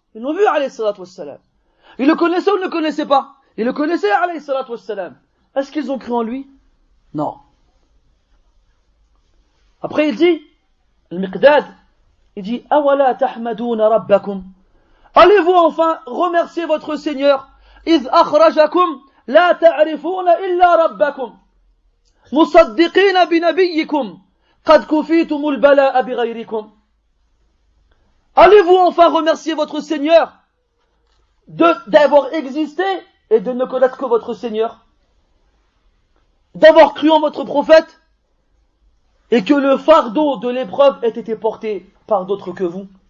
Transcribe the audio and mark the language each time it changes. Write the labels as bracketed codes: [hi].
[fr] Ils l'ont vu, alayhi salatu wassalam. Ils le connaissaient ou ne le connaissaient pas? Ils le connaissaient, alayhi salatu wassalam. Est-ce qu'ils ont cru en lui? Non. Après il dit, Al-Miqdad, il dit, [ar] Awala tahmadouna rabbakum. [fr] Allez-vous enfin remercier votre Seigneur? [ar] إذ أخرجكم لا تعرفون إلا ربكم مصدقين بنبيكم قد كفيتم البلاء بغيركم. [fr] Allez-vous enfin remercier votre Seigneur d'avoir existé et de ne connaître que votre Seigneur, d'avoir cru en votre prophète et que le fardeau de l'épreuve ait été porté par d'autres que vous.